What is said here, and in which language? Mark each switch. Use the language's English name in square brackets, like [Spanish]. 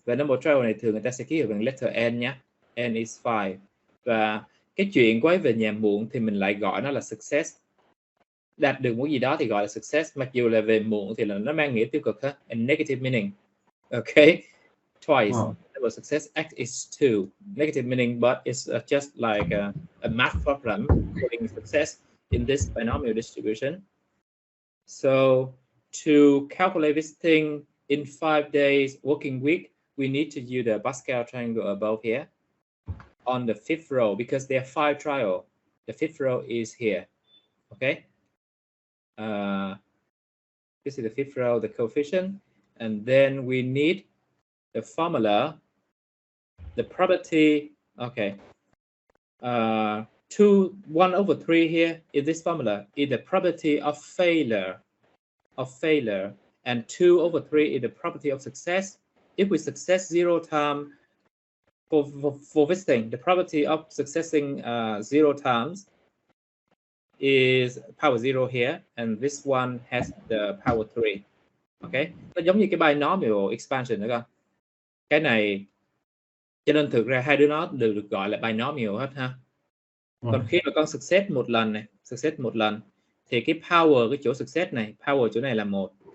[Vietnamese] Và number of trial này thường người ta sẽ ký hiệu bằng letter N nhé. [English] N is 5. [Vietnamese] Và cái chuyện cô ấy về nhà muộn thì mình lại gọi nó là success. Đạt được một gì đó thì gọi là success, mặc dù là về muộn thì là nó mang nghĩa tiêu cực ha, [English] and negative meaning. Okay, twice. Double success x is 2. Negative meaning, but it's just like a math problem putting success in this binomial distribution. So to calculate this thing in 5 days working week, we need to use the Pascal triangle above here on the 5th row because there are 5 trials. The 5th row is here. Okay. This is the 5th row, the coefficient, and then we need the formula, the probability. Okay, 1/3 here is this formula is the probability of failure, and 2/3 is the probability of success. If we success 0 times for this thing, the probability of successing 0 times is power 0 here, and this one has the power 3. [Vietnamese] Okay, nó giống như cái binomial expansion nữa con. Cái này cho nên thực ra hai đứa nó đều được gọi là binomial hết ha. Còn khi mà con success một lần này, thì cái power cái chỗ success này, power chỗ này là 1.